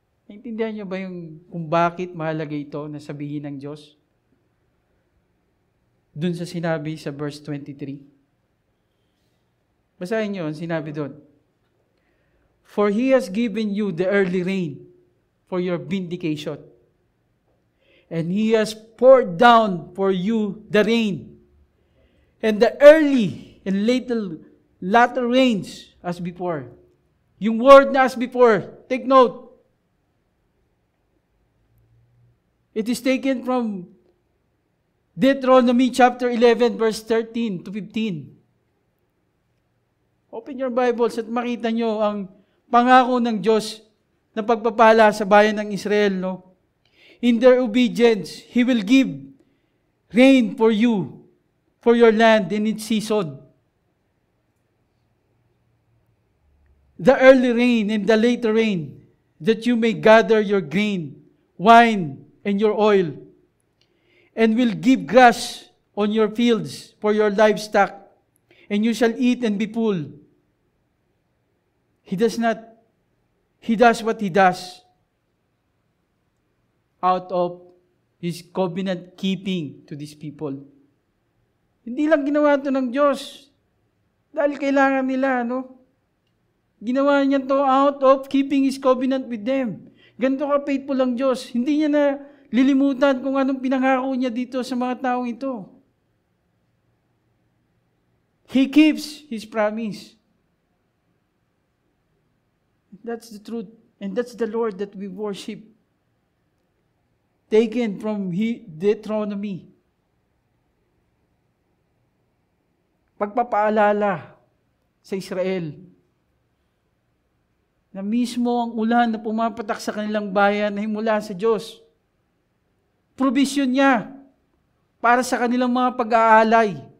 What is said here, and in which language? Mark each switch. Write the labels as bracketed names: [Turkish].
[Filipino] Naintindihan niyo ba yung kung bakit mahalaga ito na sabihin ng Diyos? Dun sa sinabi sa verse 23. Basahin niyo ang sinabi doon. [English] For He has given you the early rain for your vindication. And He has poured down for you the rain. And the early and latter rains as before. Yung word na as before, take note. It is taken from Deuteronomy chapter 11 verse 13 to 15. Open your Bibles [Filipino] at makita nyo ang pangako ng Diyos na pagpapala sa bayan ng Israel, no? [English] In their obedience, He will give rain for you, for your land in its season. The early rain and the later rain, that you may gather your grain, wine, and your oil, and will give grass on your fields for your livestock, and you shall eat and be full. He does what He does out of His covenant keeping to these people. [Filipino] Hindi lang ginawa ito ng Diyos dahil kailangan nila, no? Ginawa niya ito [English] out of keeping His covenant with them. [Filipino] Ganito ka-faithful ang Diyos. Hindi niya na lilimutan kung anong pinangako niya dito sa mga taong ito. [English] He keeps His promise. That's the truth. And that's the Lord that we worship. Taken from Deuteronomy. [Filipino] Pagpapaalala sa Israel na mismo ang ulan na pumapatak sa kanilang bayan ay mula sa Diyos. Provision niya para sa kanilang mga pag-aalay.